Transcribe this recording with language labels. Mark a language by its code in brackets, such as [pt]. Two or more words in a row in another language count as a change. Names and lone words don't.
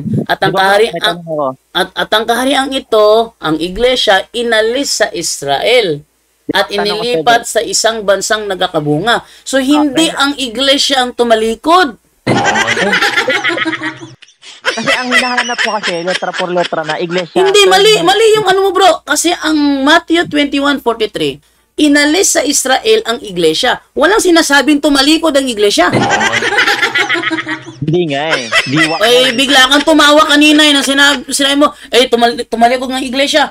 [tl] At ang ang kaharian ito, ang iglesia inalis sa Israel at inilipat sa isang bansang nagkakabunga. So hindi ang iglesia ang tumalikod. Kasi ang hinahanap ko kasi [es] letra por letra [tl] na iglesia. Hindi, mali yung ano mo bro. Kasi ang Matthew 21:43, inalis sa Israel ang iglesia. Walang sinasabing tumalikod ang iglesia. Hindi nga eh. Ay, bigla kang tumawa kanina nang sinabi mo, tumalikod ng iglesia.